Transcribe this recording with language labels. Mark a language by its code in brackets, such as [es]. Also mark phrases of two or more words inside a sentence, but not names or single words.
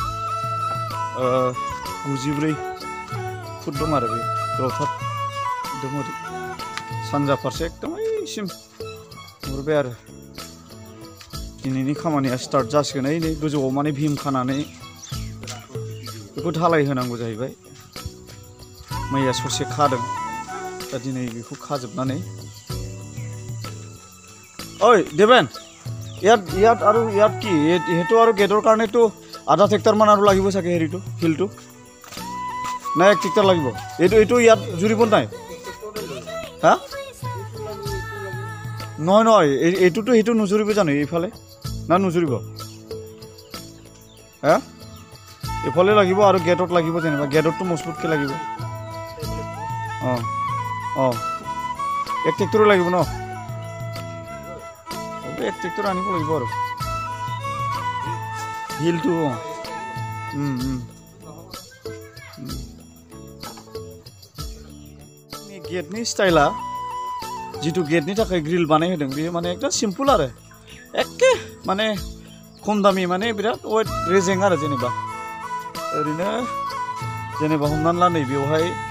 [brx] 94 फुट दं आरो बे गोलावथार दङ ओरै सानजा फारसे एकदम ओइसिम नुहुरबाय आरो दिनैनि खामानिया स्टार्ट जासिगोन नै गोजौआव माने भीम खानानै बेखौ धालाय होनांगौ जाहैबाय मैया ससे खादों दा दिनै बेखौ खाजोबनानै [as] ओइ देवेन ইয়াত আৰু ইয়াত কি হেতু আৰু গেটৰ কাৰণেতো আধা ট্ৰেক্টৰ মান আৰু লাগিব চাগে হেৰিটো ফিল্ডটো না এক ট্ৰেক্টৰ লাগিব এইটো ইয়াত জুৰিব নাই হা নহয় এইটোতো সেইটো নুজুৰিব জানো এইফালে না নুজুৰিব হা এইফালে লাগিব আৰু গেটত লাগিব যেনিবা গেটতো মজবুতকৈ লাগিব এক ট্ৰেক্টৰো লাগিব ন এক ট্ৰেক্টৰ আনিব লাগিব আৰু হিলটো [brx] गेटनि स्टाइला जितु गेटनि थाखाय ग्रिल बानायहोदों बेयो माने एकदम सिम्पल आरो एखे माने खम दामि माने बिराद वेट रेजें आरो जेनेबा ओरैनो जेनेबा हमनानै ला नैबेवहाय